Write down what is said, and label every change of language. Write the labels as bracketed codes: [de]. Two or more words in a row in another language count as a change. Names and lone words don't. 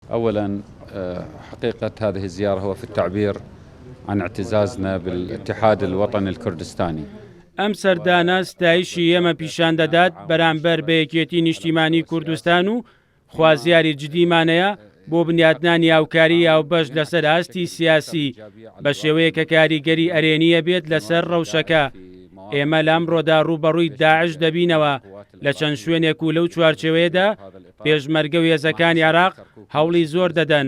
[ar] أولا حقيقة هذه الزيارة هو في التعبير عن اعتزازنا بالاتحاد الوطني الكردستاني. [ckb] ئەم سەردانە ستایشی ئێمە پیشان دەدات بەرامبەر بە یەکێتی نیشتیمانی کوردستان و خوازیاری جدیمانەیە بۆ بنیاتنانی هاوکاری هاوبەش لەسەر ئاستی سیاسی بە شێوەیە کە کاریگەری ئەرێنیە بێت لەسەر ڕەوشەکە. ئێمە لەمڕۆدا ڕوبەڕووی داعش دەبینەوە لە چەند شوێنێک و لەو چوارچێوەیەدا پێشمەرگە و هێزەکانی عێراق هەوڵی زۆر دەدەن.